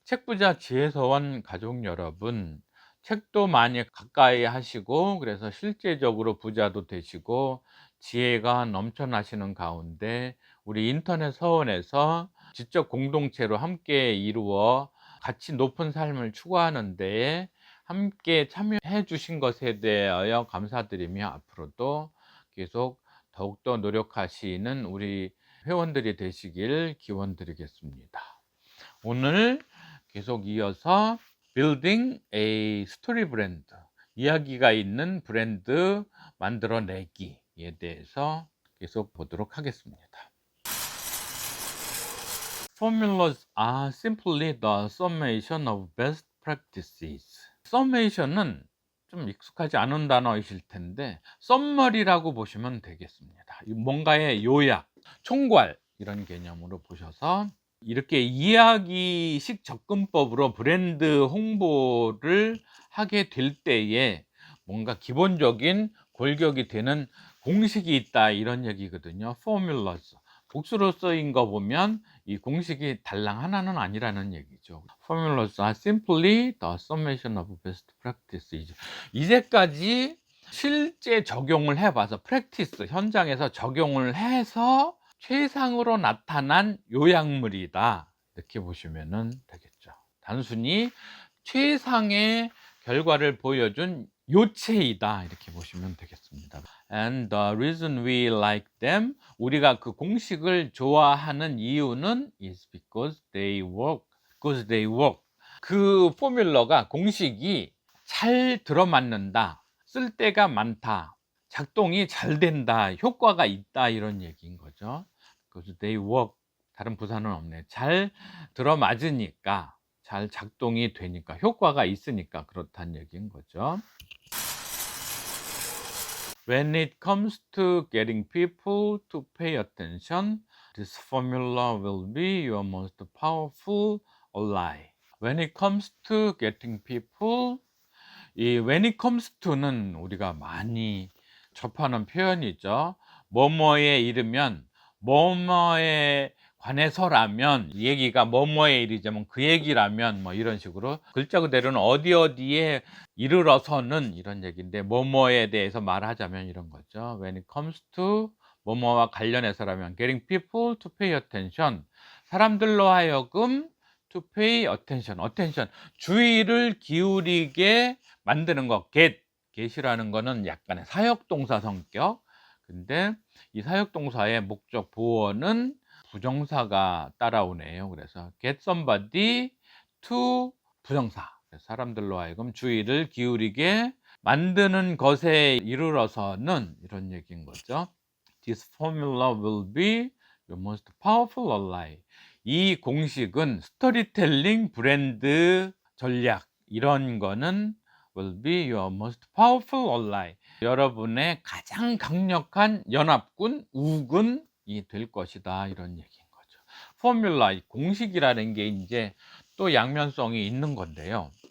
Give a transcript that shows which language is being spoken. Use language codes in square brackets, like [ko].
[ko] 책부자 지혜서원 가족 여러분, 책도 많이 가까이 하시고 그래서 실제적으로 부자도 되시고 지혜가 넘쳐나시는 가운데, 우리 인터넷 서원에서 지적 공동체로 함께 이루어 가치 높은 삶을 추구하는 데에 함께 참여해 주신 것에 대하여 감사드리며, 앞으로도 계속 더욱더 노력하시는 우리 회원들이 되시길 기원드리겠습니다. 오늘 계속 이어서 Building a Story Brand, 이야기가 있는 브랜드 만들어내기에 대해서 계속 보도록 하겠습니다. [en] Formulas are simply the summation of best practices. [ko] Summation은 좀 익숙하지 않은 단어이실 텐데 썸머리라고 보시면 되겠습니다. 뭔가의 요약, 총괄, 이런 개념으로 보셔서 이렇게 이야기식 접근법으로 브랜드 홍보를 하게 될 때에 뭔가 기본적인 골격이 되는 공식이 있다, 이런 얘기거든요. [en] Formulas. [ko] 복수로 쓰인 거 보면 이 공식이 달랑 하나는 아니라는 얘기죠. [en] Formulas are simply the summation of best practices. [ko] 이제까지 실제 적용을 해봐서, practice, 현장에서 적용을 해서 최상으로 나타난 요약물이다, 이렇게 보시면 되겠죠. 단순히 최상의 결과를 보여준 요체이다, 이렇게 보시면 되겠습니다. [en] And the reason we like them, [ko] 우리가 그 공식을 좋아하는 이유는 [en] is because they work. Because they work. [ko] 그 포뮬러가, 공식이 잘 들어맞는다, 쓸데가 많다, 작동이 잘 된다, 효과가 있다, 이런 얘기인 거죠. [en] Because they work. [ko] 다른 부사는 없네. 잘 들어맞으니까, 잘 작동이 되니까, 효과가 있으니까 그렇다는 얘기인 거죠. [en] When it comes to getting people to pay attention, this formula will be your most powerful ally. When it comes to getting people, 이 when it comes to는 [ko] 우리가 많이 접하는 표현이죠. 뭐뭐에 이르면, 뭐뭐에 관해서라면, 이 얘기가 뭐뭐에 이르자면 그 얘기라면, 뭐 이런 식으로 글자 그대로는 어디 어디에 이르러서는, 이런 얘기인데 뭐뭐에 대해서 말하자면 이런 거죠. [en] When it comes to [ko] 뭐뭐와 관련해서라면, [en] getting people to pay attention, [ko] 사람들로 하여금 [en] to pay attention, attention, [ko] 주의를 기울이게 만드는 것. get이라는 거는 약간의 사역동사 성격. 근데 이 사역동사의 목적 보어는 부정사가 따라오네요. 그래서 [en] get somebody to [ko] 부정사, 사람들로 하여금 주의를 기울이게 만드는 것에 이르러서는, 이런 얘기인 거죠. [en] This formula will be your most powerful ally. [ko] 이 공식은 스토리텔링, 브랜드 전략, 이런 거는 [en] will be your most powerful ally. [ko] 여러분의 가장 강력한 연합군, 우군이 될 것이다, 이런 얘기인 거죠. 포뮬라, 공식이라는 게 이제 또 양면성이 있는 건데요.